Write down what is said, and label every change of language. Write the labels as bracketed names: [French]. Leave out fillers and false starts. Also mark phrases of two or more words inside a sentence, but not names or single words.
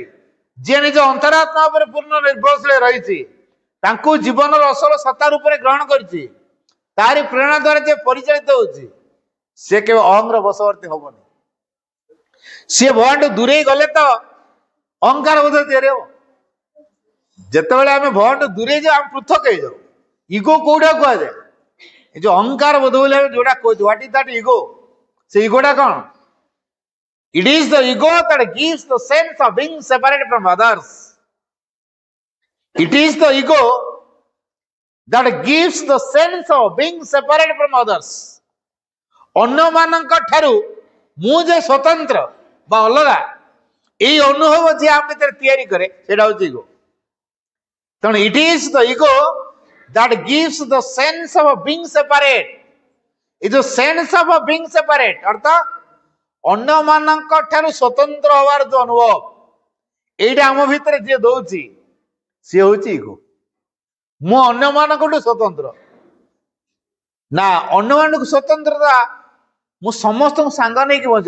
[Odia] ଯିଏ ନିଜ ଅନ୍ତରାତ୍ମା ଉପରେ ପୂର୍ଣ୍ଣ ନିର୍ଭରଶୀଳ ରହିଛି, ତାଙ୍କୁ ଜୀବନର ଅସଲ ସତ୍ତା ରୂପରେ ଗ୍ରହଣ କରିଛି, ତାରି ପ୍ରେରଣା ଦ୍ୱାରା ଯିଏ ପରିଚାଳିତ ହଉଛି, ସେ କେବେ ଅହଂର ବଶବର୍ତ୍ତୀ ହବନି। ସିଏ ଭଗବାନଠୁ ଦୂରେଇ ଗଲେ ତ ଅହଂକାର ବୋଧ ତିଆରି ହବ। ଯେତେବେଳେ ଆମେ ଭଗବାନଠୁ ଦୂରେଇ ଯାଉ ଆମେ ପୃଥକ ହେଇଯାଉ। ଇଗୋ କୋଉଟା କୁହାଯାଏ? ଏ ଯୋଉ ଅହଂକାର ବୋଧ ବୋଲି ଆମେ ଯୋଉଟା କହୁଛୁ, [English] What is that ego? [Odia] ସେ ଇଗୋଟା କଣ? [English] It is the ego that gives the sense of being separate from others. It is the ego that gives the sense of being separate from others. [Odia] ଅନ୍ୟମାନଙ୍କ ଠାରୁ ମୁଁ ଯେ ସ୍ୱତନ୍ତ୍ର ବା ଅଲଗା, ଏଇ ଅନୁଭବ ଯିଏ ଆମ ଭିତରେ ତିଆରି କରେ ସେଇଟା ହଉଛି ଇଗୋ। ତେଣୁ [English] it is the ego that gives the sense of being separate. [Odia] ଏ ଯୋଉ [English] sense of being separate [Odia] ଅର୍ଥାତ ଅନ୍ୟମାନଙ୍କ ଠାରୁ ସ୍ୱତନ୍ତ୍ର ହବାର ଯୋଉ ଅନୁଭବ, ଏଇଟା ଆମ ଭିତରେ ଯିଏ ଦଉଛି ସିଏ ହଉଛି ଇଗୋ। ମୁଁ ଅନ୍ୟମାନଙ୍କଠୁ ସ୍ୱତନ୍ତ୍ର ନା, ଅନ୍ୟମାନଙ୍କୁ ସ୍ୱତନ୍ତ୍ରତା ମୁଁ ସମସ୍ତଙ୍କୁ ସାଙ୍ଗ ନେଇକି ବଞ୍ଚେ।